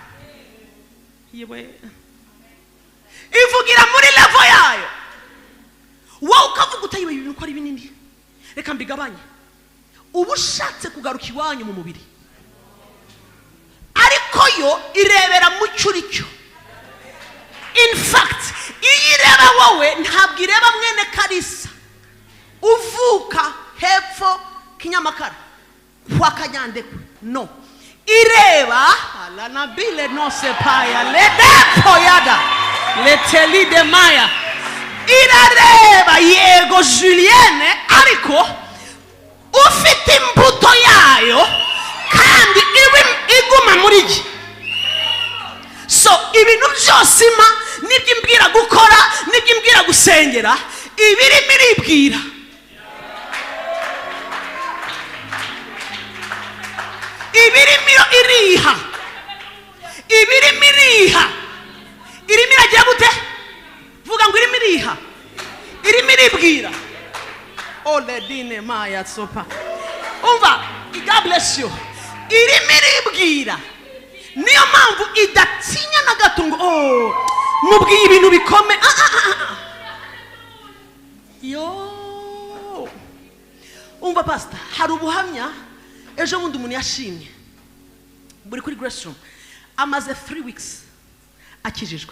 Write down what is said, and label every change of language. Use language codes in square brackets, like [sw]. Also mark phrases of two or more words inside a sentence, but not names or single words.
[rw] Ivugira muri level yayo. Wowe ukavuga utayibaye ibintu ko ari binini, reka mbigabanye. Ubu ushatse kugaruka iwanyu mu mubiri, ariko yo irebera mu cyuricyo. [en] In fact, [rw] iyi ireba wowe ntabwo ireba mwene Kalisa uvuka hepfo Kinyamakara kwa Kanyandekwe. No, ireba la nabile no sepaya le depo yada le teli de maya. Irareba yego Julienne, ariko ufite imbuto yayo kandi iguma muri gi. So ibintu byose ima nibyo imbwira gukora, nibyo imbwira gusengera, ibirimo iribwira. Ibirimo iriha, ibirimo iriha, irimo iragira gute? Vuga ngo irimo iriha, irimo iribwira. Ole dine maya sopa. Umva, [en] God bless you. [rw] Irimo iribwira. Niyo mpamvu idatinya na gato ngo mubwiye ibintu bikome. Yo, umva pastor, hari ubuhamya ejo bundi umuntu yashimye buri kuri Grace Room, amaze 3 weeks akijijwe.